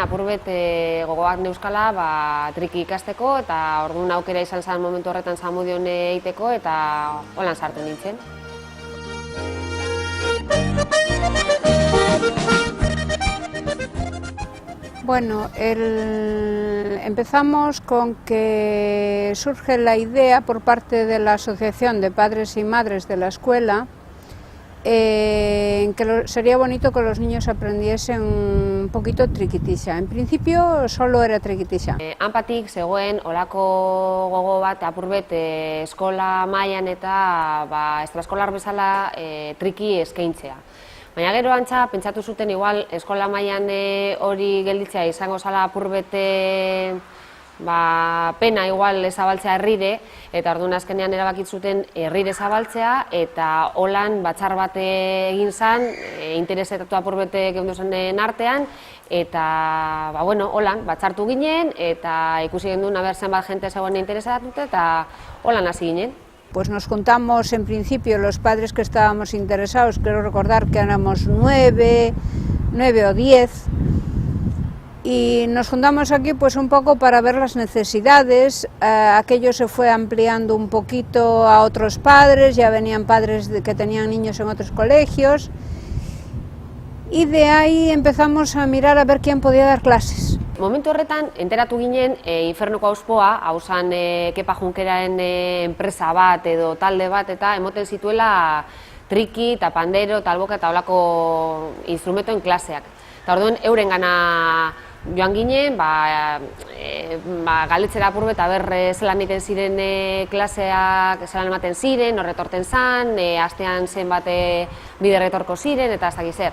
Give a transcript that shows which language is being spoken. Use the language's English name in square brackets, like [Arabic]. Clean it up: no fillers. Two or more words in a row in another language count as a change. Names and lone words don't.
[Basque] apurbet gogoak neuskala triki ikasteko, eta orduan aukera izan zen momentu horretan Zamudion egiteko, eta holan sartu nintzen. [Spanish] Bueno, empezamos con que surge la idea por parte de la Asociación de Padres y Madres de la escuela en que sería bonito que los niños aprendiesen un poquito trikitixa. En principio solo era trikitixa. [Basque] Hanpatik zegoen olako gogo bat apurbet eskola mailan eta estraeskolar bezala triki eskaintzea. Baina gero antza, pentsatu zuten igual eskola mailan hori gelditzea izango zala apurbet pena igual zabaltzea herrire, eta orduan azkenean erabakit zuten herrire zabaltzea, eta holan batzar bat egin zen, interesetatu apurbete geundu zen artean, eta holan batzartu ginen, eta ikusi genduen abertzen bat jente zegoen interesatute, eta holan hasi ginen. [Spanish] Pues nos juntamos en principio los padres que estábamos interesados, quiero recordar que éramos 9 o 10, y nos juntamos aquí pues un poco para ver las necesidades. Aquello se fue ampliando un poquito a otros padres, ya venían padres que tenían niños en otros colegios, y de ahí empezamos a mirar a ver quién podía dar clases. [Basque] Momentu horretan, enteratu ginen Infernuko Auspoa, hau zen Kepa Junkeraren enpresa bat edo talde bat, eta emoten zituela triki eta pandero eta alboka eta olako instrumetoen klaseak. Eta orduan euren gana joan ginen, galdetzera apurbet, zelan egiten ziren klaseak, zelan ematen ziren, horretorten zan, astean zenbat bider etorko ziren, eta ez dakiz zer.